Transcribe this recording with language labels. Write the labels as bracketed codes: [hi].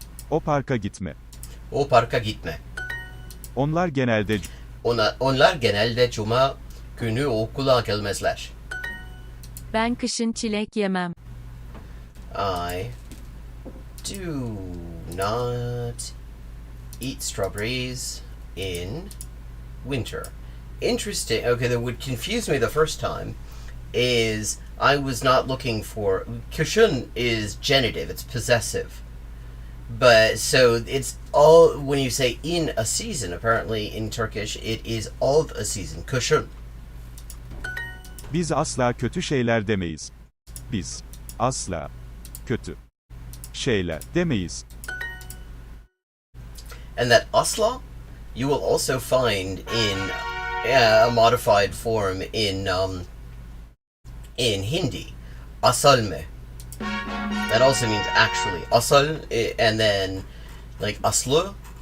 [tr] O parka gitme. Onlar genelde cuma günü okula gelmezler. Ben kışın çilek yemem. [en] I do not eat strawberries in winter. Interesting. Okay, that would confuse me the first time. Is I was not looking for kushun is genitive. It's possessive. But so it's all when you say in a season. Apparently in Turkish it is of a season. [tr] Kushun. Biz asla kötü şeyler demeyiz. Biz asla kötü şeyler demeyiz. [en] And that asla you will also find in a modified form in Hindi. [hi] Asal me. [en] That also means actually. Asal, and then like aslu.